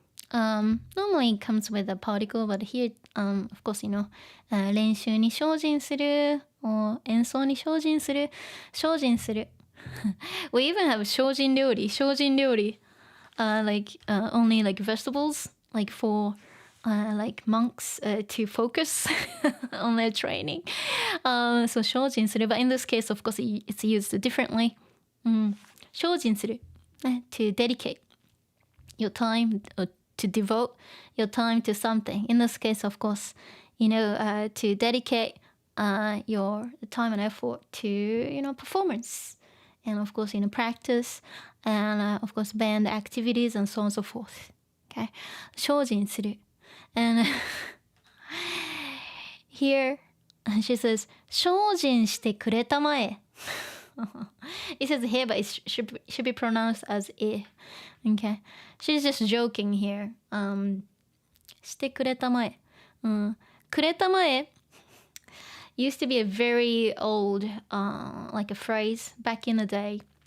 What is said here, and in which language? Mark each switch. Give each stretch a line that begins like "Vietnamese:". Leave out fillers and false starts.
English: Normally it comes with a particle, but here, of course,
Japanese: 練習に精進する、
English: or
Japanese: 演奏に精進する、精進する。 We even have 精進料理、精進料理。
English: Like only like vegetables, like for like monks to focus on their training. So
Japanese: 精進する,
English: but in this case, of course, it's used differently.
Japanese: 精進する,
English: to dedicate your time, or to devote your time to something. In this case, of course, to dedicate your time and effort to, performance. And of course, practice, and of course, band activities, and so on and so forth. Okay,
Japanese: 精進する.
English: And here, she says,
Japanese: 精進してくれたまえ.
English: It says here, but it should be pronounced as e. Okay, she's just joking here.
Japanese: してくれたまえ. くれたまえ
English: used to be a very old, like a phrase back in the day.